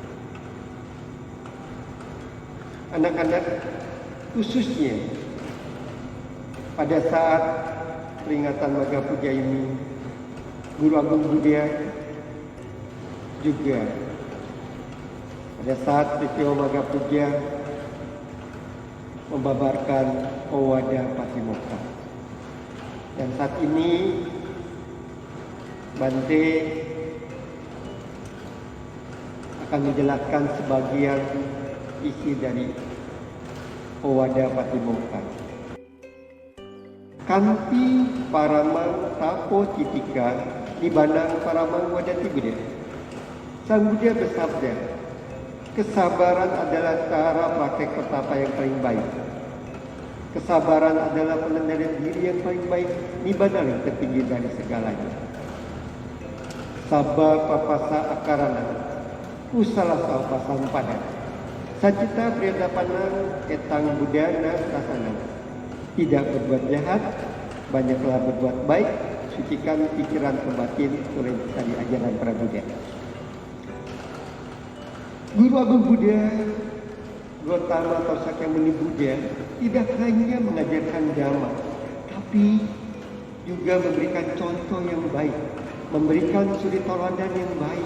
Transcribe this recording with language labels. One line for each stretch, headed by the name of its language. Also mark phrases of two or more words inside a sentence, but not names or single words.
Indonesian: Anak-anak, khususnya pada saat peringatan Maga Puja ini, Guru Agung Buddha juga pada saat peristiwa Maga Puja membabarkan Owada Patimokkha. Dan saat ini Bante akan menjelaskan sebagian isi dari Owada Patimokkha.
Pali: Kanti paramang tapo titika nibanang paramang wadati Buddha.
Indonesian: Sang Buddha bersabda, kesabaran adalah cara praktek pertapa yang paling baik. Kesabaran adalah pengendalian diri yang paling baik, nibbana yang tertinggi dari segalanya.
Pali: Sabba papasa akarana, usala salpa sampada. Sajita priyadapanang etang budana sasanang.
Indonesian: Tidak berbuat jahat, banyaklah berbuat baik, sucikan pikiran ke batin oleh dari ajaran para Buddha. Guru Agung Buddha, Gautama atau Sakyamuni Buddha, tidak hanya mengajarkan dhamma, tapi juga memberikan contoh yang baik, memberikan suri tauladan yang baik.